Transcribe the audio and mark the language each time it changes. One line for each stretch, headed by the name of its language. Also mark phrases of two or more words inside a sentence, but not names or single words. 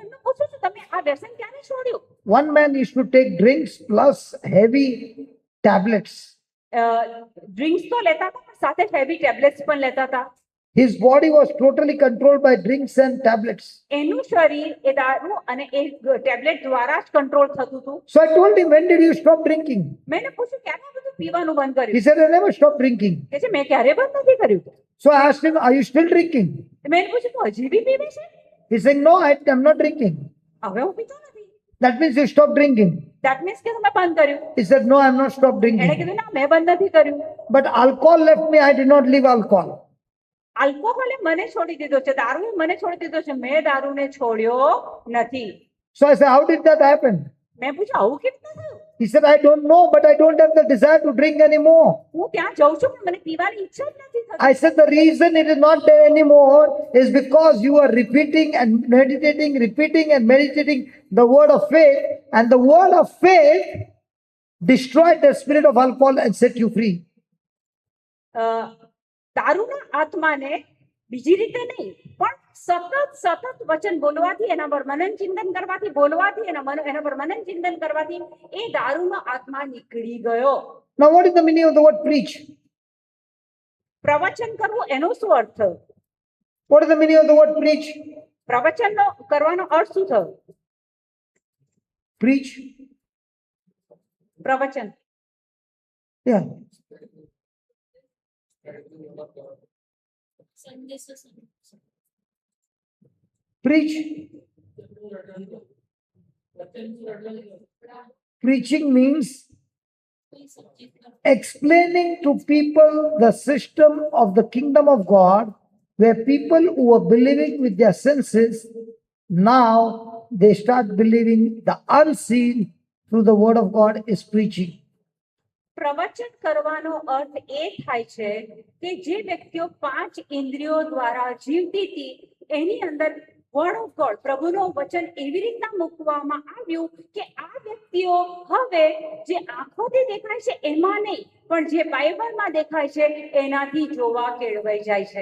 Gujarati: પૂછું છું તમે આ વ્યસન ક્યારે છોડ્યું?
English: One man used to take drinks plus heavy tablets.
Gujarati: ડ્રિંક્સ તો લેતા હતા પણ સાથે
English: heavy tablets
Gujarati: પણ લેતા હતા.
English: His body was totally controlled by drinks and tablets.
Gujarati: એનું શરીર એ દારૂ અને એ ટેબ્લેટ દ્વારા જ કંટ્રોલ થતું હતું.
English: So I told him, when did you stop drinking?
Gujarati: મેં એને પૂછ્યું ક્યારે આ બધું પીવાનું બંધ
English: He
Gujarati: કર્યું?
English: said, I never stopped drinking.
Gujarati: કે છે મેં ક્યારે બંધ નથી કર્યું.
English: So I asked him, are you still drinking?
Gujarati: મેં એને પૂછ્યું તું હજી બી પીવે છે?
English: He's saying, no, I'm not drinking.
Gujarati: હવે હું પીતો નથી.
English: That means you stopped drinking. That means
Gujarati: કે તમે બંધ કર્યું.
English: He said, no, I'm not stopped
Gujarati: એણે
English: drinking.
Gujarati: કીધું ના મેં બંધ નથી કર્યું.
English: But alcohol left me, I did not leave alcohol.
Gujarati: આલ્કોહોલે મને છોડી દીધો છે, દારૂએ મને છોડી દીધો છે, મેં દારૂને છોડ્યો નથી.
English: So I said, how did that happen?
Gujarati: મેં પૂછ્યું આવું કેવી રીતે થયું?
English: He said, I don't know, but I don't have the desire to drink anymore.
Gujarati: હું ત્યાં જાઉં છું પણ મને પીવાની ઈચ્છા જ નથી થતી.
English: I said, the reason it is not there anymore is because you are repeating and meditating the word of faith, and the word of faith destroyed the spirit of alcohol and set you free.
Gujarati: દારૂના આત્માને બીજી રીતે નહીં પણ સતત વચન બોલવાથી એના પર મનન ચિંતન કરવાથી એના પર મનન ચિંતન કરવાથી એ દારૂનો આત્મા નીકળી ગયો.
English: Now, what is the meaning of the word preach?
Gujarati: પ્રવચન કરવું એનો શું અર્થ થયો?
English: What is the meaning of the word preach?
Gujarati: પ્રવચનનો કરવાનો અર્થ શું થયો?
English: Preach.
Gujarati: પ્રવચન
English: Yeah. Preach. Preaching means explaining to people the system of the kingdom of God, where people who were believing with their senses, now they start believing the unseen through the word of God is preaching.
Gujarati: પ્રવચન કરવાનો અર્થ એ થાય છે કે જે વ્યક્તિઓ 5 ઇન્દ્રિયો દ્વારા જીવતી હતી એની અંદર
English: word of God
Gujarati: પ્રભુનો વચન એવી રીતના મૂકવામાં આવ્યું કે આ વ્યક્તિઓ હવે જે આંખોથી દેખાય છે એમાં નહીં પણ જે બાઇબલમાં દેખાય છે એનાથી જોવા કેળવાઈ જાય છે.